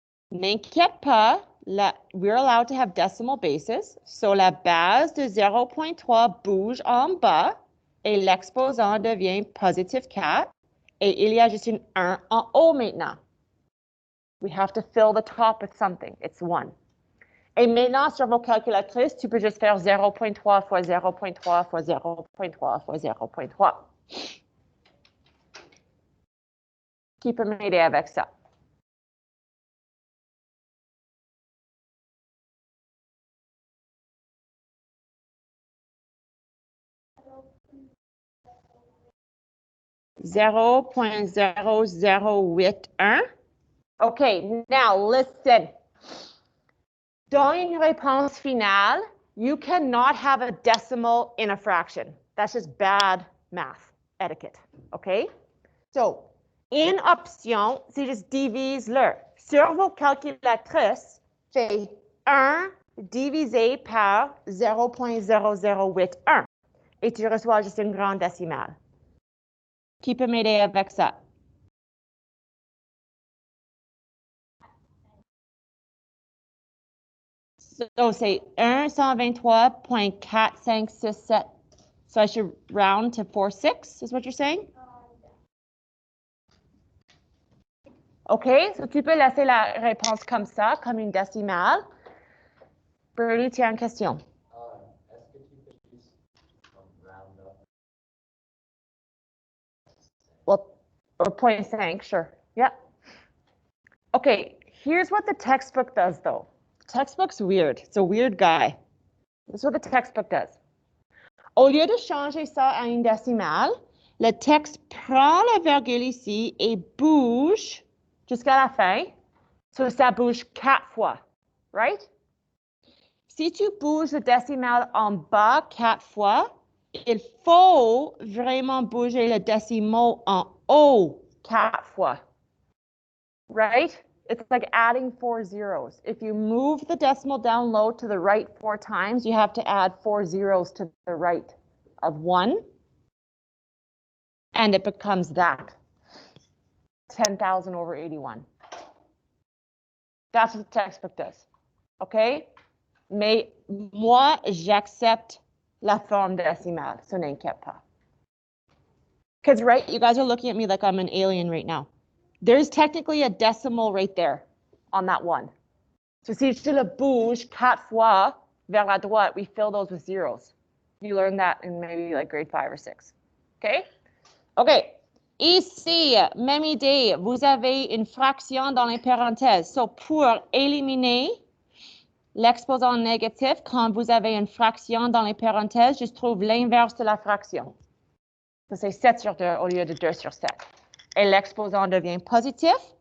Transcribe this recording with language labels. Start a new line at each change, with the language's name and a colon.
French: N'inquiète pas,
English: we're allowed to have decimal bases.
French: So, la base de 0.3 bouge en bas et l'exposant devient positif 4. Et il y a juste une 1 en haut maintenant.
English: We have to fill the top with something. It's 1.
French: Et maintenant, sur vos calculatrices, tu peux juste faire 0.3 fois 0.3 fois 0.3 fois 0.3. Qui peut m'aider avec ça?
English: $0.0081. OK, now listen.
French: Dans une réponse finale,
English: you cannot have a decimal in a fraction. That's just bad math etiquette, OK?
French: So, une option, c'est juste divise-le. Sur vos calculatrices, fais 1 divisé par 0.0081 et tu reçois juste une grande décimale. Qui peut m'aider avec ça? So, c'est 123.4567.
English: So I should round to 46, is what you're saying?
French: OK, so tu peux laisser la réponse comme ça, comme une décimale. Bernie, tu as une question? Est-ce que tu peux juste
English: round up? Well, or 0.5, sure. Yeah. OK, here's what the textbook does, though. Textbook's weird. It's a weird guy. This is what the textbook does.
French: Au lieu de changer ça à une décimale, le texte prend la virgule ici et bouge jusqu'à la fin. So, ça bouge 4 fois, right? Si tu bouges le décimal en bas 4 fois, il faut vraiment bouger le décimal en haut 4 fois. Right?
English: It's like adding 4 zeros. If you move the decimal down low to the right 4 times, you have to add 4 zeros to the right of 1. And it becomes that. 10,000 over 81. That's what the textbook does. Okay?
French: Mais moi, j'accepte la forme décimale, so n'inquiète pas.
English: Because, right, you guys are looking at me like I'm an alien right now. There's technically a decimal right there on that 1.
French: So si je le bouge 4 fois vers la droite,
English: we fill those with zeros. You learned that in maybe like grade 5 or 6. Okay? Okay.
French: Ici, même idée, vous avez une fraction dans les parenthèses. So pour éliminer l'exposant négatif, quand vous avez une fraction dans les parenthèses, je trouve l'inverse de la fraction. Ça, c'est 7 sur 2 au lieu de 2 sur 7. Et l'exposant devient positif.